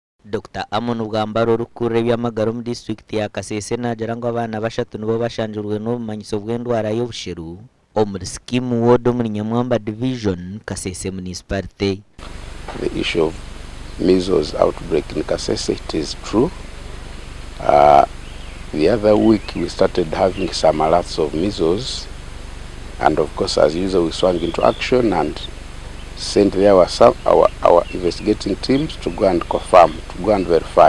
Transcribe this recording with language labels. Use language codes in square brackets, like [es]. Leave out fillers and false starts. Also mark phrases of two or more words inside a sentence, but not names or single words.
[nyn] Dr. Amon Ugambaro rukure by'amagaro mu district ya Kasese nagira ngo abana bashatu nibo bashanjurwe n'obumanyiso bw'endwara y'obusheru omuri scheme ward omuri Nyamwamba division Kasese municipality. [en] The issue of measles outbreak in Kasese, it is true. The other week we started having some alerts of measles, and of course as usual we swung into action and sent there our investigating teams to go and confirm, to go and verify.